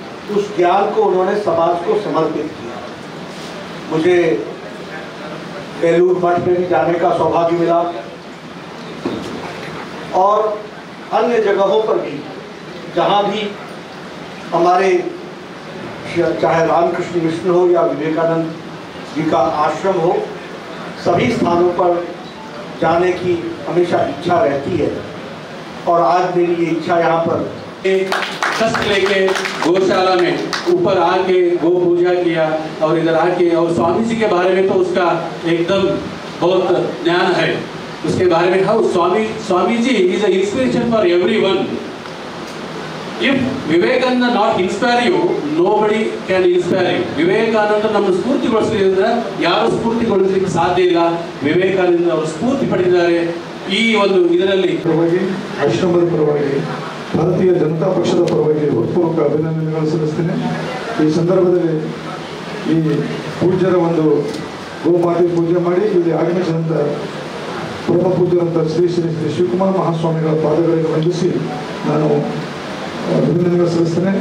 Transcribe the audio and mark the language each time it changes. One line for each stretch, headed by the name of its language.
Hindi: उस ज्ञान को उन्होंने समाज को समर्पित किया। मुझे बेलूर मठ में भी जाने का सौभाग्य मिला और अन्य जगहों पर भी जहाँ भी हमारे चाहे रामकृष्ण मिशन हो या विवेकानंद जी का आश्रम हो, सभी स्थानों पर जाने की हमेशा इच्छा रहती है और आज मेरी ये इच्छा यहाँ पर कष्ट लेके गौशाला में ऊपर आके गौ पूजा किया और इधर आके, और स्वामी जी के बारे में तो उसका एकदम बहुत ज्ञान है उसके बारे में।
English: How Swami ji is a inspiration for everyone. If Vivekananda not inspire you, nobody can inspire you.
Kannada: Vivekananda ನಮ್ಮ ಸ್ಫೂರ್ತಿಗೊಳಿಸಿದ್ರೆ ಯಾರು ಸ್ಫೂರ್ತಿಗೊಳಿಸಲಿಕ್ಕೆ ಸಾಧ್ಯ ಇಲ್ಲ. ವಿವೇಕಾನಂದ ಅವರು ಸ್ಫೂರ್ತಿ ಪಡೆದಿದ್ದಾರೆ ಈ ಒಂದು ಇದರಲ್ಲಿ. ಪರವಾಗಿ ಆಶ್ರಮದ ಪರವಾಗಿ ಭಾರತೀಯ ಜನತಾ ಪಕ್ಷದ ಪರವಾಗಿ ಹೃತ್ಪೂರ್ವಕ ಅಭಿನಂದನೆಗಳು ಸಲ್ಲಿಸ್ತೇನೆ. ಈ ಸಂದರ್ಭದಲ್ಲಿ ಈ ಪೂಜ್ಯರ ಒಂದು ಗೋಮಾತೆ ಪೂಜೆ ಮಾಡಿ ಇಲ್ಲಿ ಆಗಮಿಸಿದಂಥ ಪರಮ ಪೂಜ್ಯರಂಥ ಶ್ರೀ ಶ್ರೀ ಶ್ರೀ ಶಿವಕುಮಾರ ಮಹಾಸ್ವಾಮಿಗಳ ಪಾದಗಳಿಗೆ ವಂದಿಸಿ ನಾನು ಅಭಿನಂದನೆಗಳು ಸಲ್ಲಿಸ್ತೇನೆ.